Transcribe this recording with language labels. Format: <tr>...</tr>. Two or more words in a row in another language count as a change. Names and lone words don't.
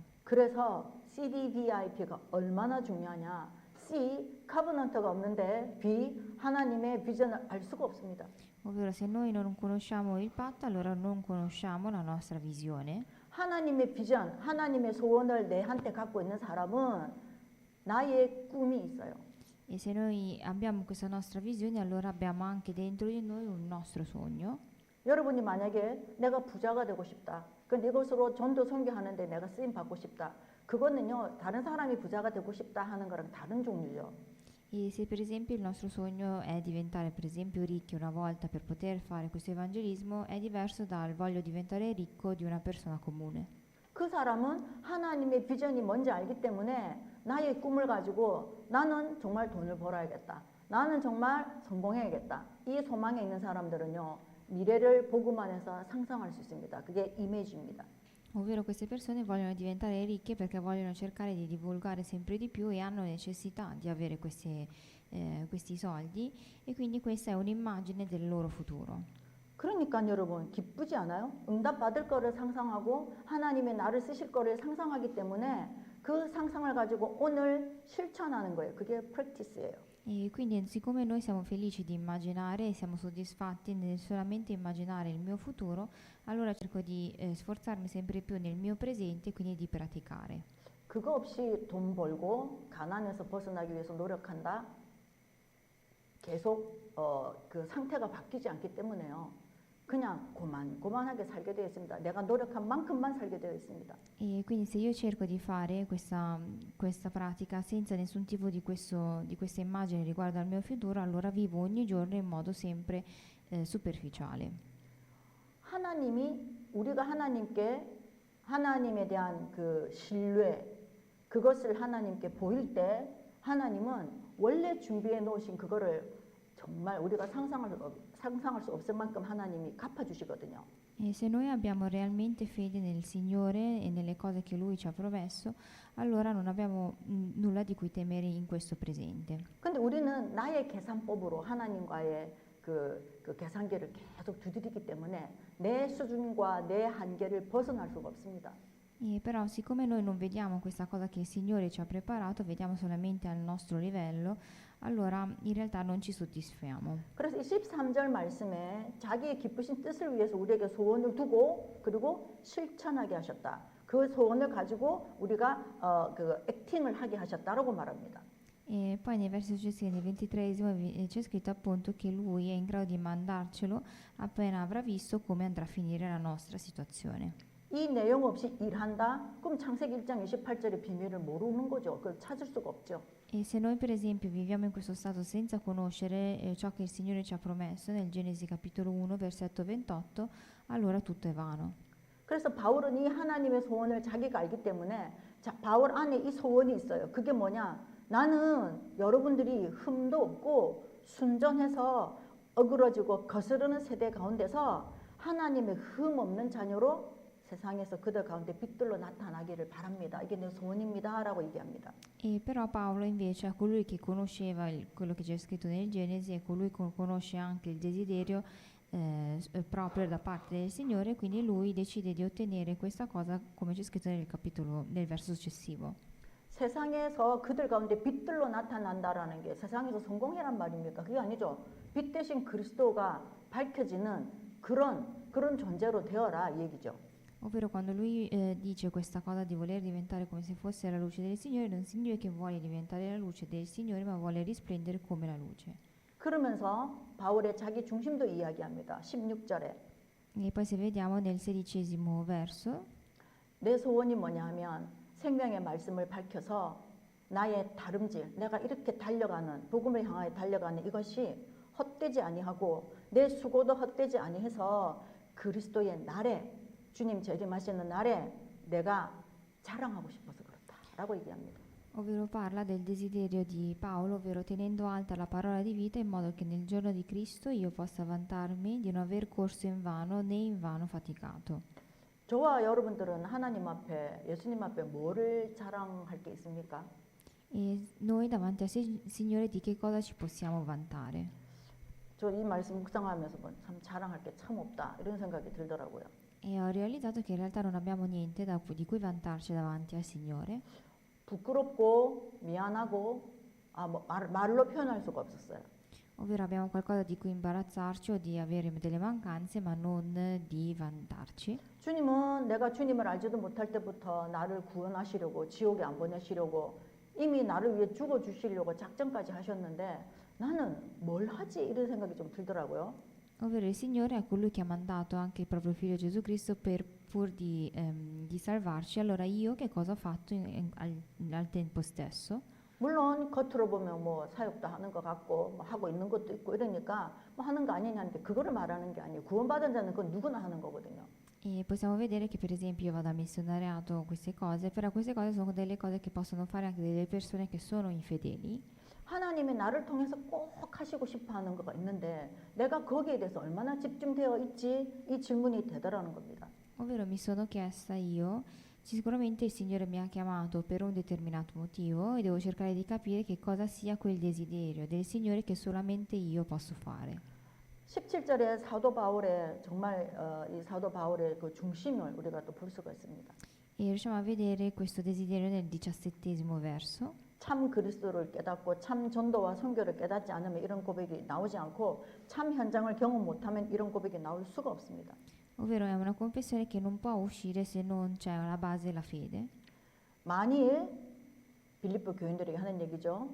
<ko>그래서 CDVIP가 얼마나 중요하냐? C, 카버넌트가 없는데 B, 하나님의 비전을 알 수가 없습니다.</ko> <it>Ovvero se noi non conosciamo il patto, allora non conosciamo la nostra visione.</it> <ko>하나님의 비전, 하나님의 소원을 내한테 갖고 있는 사람은 나의 꿈이 있어요.</ko> <it>E se noi abbiamo questa nostra visione, allora abbiamo anche dentro di noi un nostro sogno.</it> <ko>여러분이 만약에 내가 부자가 되고 싶다. 그 이것으로 전도 선교하는데 내가 쓰임 받고 싶다. 그거는요, 다른 사람이 부자가 되고 싶다 하는 거랑 다른 종류죠.</ko> <it>E se per esempio il nostro sogno è diventare per esempio ricchi una volta per poter fare questo evangelismo, è diverso dal voglio diventare ricco di una persona comune.</it> <ko>그 사람은 하나님의 비전이 뭔지 알기 때문에 나의 꿈을 가지고 나는 정말 돈을 벌어야겠다. 나는 정말 성공해야겠다. 이 소망에 있는 사람들은요, 미래를 보고만 해서 상상할 수 있습니다. 그게 이미지입니다.</ko> <it>Ovvero queste persone vogliono diventare ricche perché vogliono cercare di divulgare sempre di più e hanno necessità di avere questi soldi e quindi questa è un'immagine del loro futuro.</it> <ko>그러니까 여러분 기쁘지 않아요? 응답 받을 거를 상상하고 하나님의 나를 쓰실 거를 상상하기 때문에 그 상상을 가지고 오늘 실천하는 거예요. 그게 practice예요.</ko> <it>E quindi siccome noi siamo felici di immaginare e siamo soddisfatti nel solamente immaginare il mio futuro, allora cerco di sforzarmi sempre più nel mio presente e quindi di praticare.</it> <ko>그거 없이 돈 벌고 가난에서 벗어나기 위해서 노력한다. 계속 그 상태가 바뀌지 않기 때문에요. 그냥 고만고만하게 살게 되어 있습니다. 내가 노력한 만큼만 살게 되어 있습니다.</ko> <it>E quindi se io cerco di fare questa pratica senza nessun tipo di questa immagine riguardo al mio futuro, allora vivo ogni giorno in modo sempre superficiale.</it> <ko>우리가 하나님에 대한 그 신뢰, 그것을 하나님께 보일 때 하나님은 원래 준비해 놓으신 그거를 정말 우리가 상상할 수 없을 만큼 하나님이 갚아주시거든요.</ko> <it>E se noi abbiamo realmente fede nel Signore e nelle cose che Lui ci ha promesso, allora non abbiamo nulla di cui temere in questo presente.</it> <ko>근데 우리는 나의 계산법으로 하나님과의 그 계산기를 계속 두드리기 때문에 내 수준과 내 한계를 벗어날 수가 없습니다.</ko> <it>E però siccome noi non vediamo questa cosa che il Signore ci ha preparato, vediamo solamente al nostro livello, allora in realtà non ci soddisfiamo.</it> <ko>그래서 이 13절 말씀에 자기의 기쁘신 뜻을 위해서 우리에게 소원을 두고 그리고 실천하게 하셨다. 그 소원을 가지고 우리가 그 액팅을 하게 하셨다라고 말합니다.</ko> <it>E poi nei versi successivi, nel 23esimo, c'è scritto appunto che Lui è in grado di mandarcelo appena avrà visto come andrà a finire la nostra situazione.</it> <ko>이 내용 없이 일한다? 그럼 창세기 1장 28절의 비밀을 모르는 거죠. 그걸 찾을 수가 없죠.</ko> <it>E se noi per esempio viviamo in questo stato senza conoscere ciò che il Signore ci ha promesso nel Genesi capitolo 1 versetto 28, allora tutto è vano.</it> <ko>그래서 바울은 이 하나님의 소원을 자기가 알기 때문에 바울 안에 이 소원이 있어요. 그게 뭐냐? 나는 여러분들이 흠도 없고 순전해서 어그러지고 거스르는 세대 가운데서 하나님의 흠 없는 자녀로 세상에서 그들 가운데 빛들로 나타나기를 바랍니다. 이게 내 소원입니다. 라고 얘기합니다.</ko> <it>E però Paolo invece è colui che conosceva quello che c'è scritto nel Genesi e colui che conosce anche il desiderio proprio da parte del Signore, quindi lui decide di ottenere questa cosa come c'è scritto nel verso successivo.</it> <ko>세상에서 그들 가운데 빛들로 나타난다라는 게 세상에서 성공해란 말입니까? 그게 아니죠. 빛 대신 그리스도가 밝혀지는 그런 존재로 되어라 이 얘기죠.</ko> <it>Ovvero quando lui dice questa cosa di voler diventare come se fosse la luce del Signore, non significa che vuole diventare la luce del Signore, ma vuole risplendere come la luce.</it> <ko>그러면서 바울의 자기 중심도 이야기합니다. 16절에.</ko> <it>E poi se vediamo nel 16esimo verso,</it> <ko>내 소원이 뭐냐 하면 생명의 말씀을 밝혀서 나의 다름질, 내가 이렇게 달려가는 복음을 향하여 달려가는 이것이 헛되지 아니하고 내 수고도 헛되지 아니해서 그리스도의 날에 주님 재림하시는 날에 내가 자랑하고 싶어서 그렇다라고 얘기합니다.</ko> <it>ovvero parla del desiderio di Paolo, ovvero tenendo alta la parola di vita in modo che nel giorno di Cristo io possa vantarmi di non aver corso in vano né in vano faticato.</it> <ko>저와 여러분들은 하나님 앞에 예수님 앞에 뭐를 자랑할 게 있습니까?</ko> <it>E noi davanti al Signore di che cosa ci possiamo vantare?</it> <ko>저 이 말씀 묵상하면서 참 자랑할 게 참 없다 이런 생각이 들더라고요.</ko> <it>E ho realizzato che in realtà non abbiamo niente di cui vantarci davanti al Signore.</it> <ko>부끄럽고 미안하고 말로 표현할 수가 없었어요.</ko> <it>Ovvero abbiamo qualcosa di cui imbarazzarci o di avere delle mancanze, ma non di vantarci.</it> <ko>주님은 내가 주님을 알지도 못할 때부터 나를 구원하시려고 지옥에 안 보내시려고 이미 나를 위해 죽어주시려고 작정까지 하셨는데 나는 뭘 하지? 이런 생각이 좀 들더라고요.</ko> <it>ovvero il Signore è colui che ha mandato anche il proprio Figlio Gesù Cristo pur di salvarci. Allora io che cosa ho fatto al tempo stesso?</it> <ko>물론 겉으로 보면 뭐 사역도 하는 것 같고 뭐 하고 있는 것도 있고 이러니까 뭐 하는 거 아니냐는데 그거를 말하는 게 아니에요. 구원받은 자는 그건 누구나 하는 거거든요.</ko> <it>E possiamo vedere che per esempio io vado a missionariato queste cose, però queste cose sono delle cose che possono fare anche delle persone che sono infedeli.</it> <ko>하나님이 나를 통해서 꼭 하시고 싶어 하는 거가 있는데 내가 거기에 대해서 얼마나 집중되어 있지? 이 질문이 되더라는 겁니다.</ko> <it>Ovvero mi sono chiesta io, sicuramente il Signore mi ha chiamato per un determinato motivo e devo cercare di capire che cosa sia quel desiderio del Signore che solamente io posso fare.</it> <ko>17절에 사도 바울의 정말 이 사도 바울의 그 중심을 우리가 또 볼 수가 있습니다.</ko> <it>E riusciamo a vedere questo desiderio nel 17° verso.</it> <ko>참 그리스도를 깨닫고 참 전도와 선교를 깨닫지 않으면 이런 고백이 나오지 않고 참 현장을 경험 못하면 이런 고백이 나올 수가 없습니다.</ko> <it>Ovvero è una confessione che non può uscire se non c'è alla base la fede.</it> <ko>만일 빌립보 교인들에게 하는 얘기죠.</ko>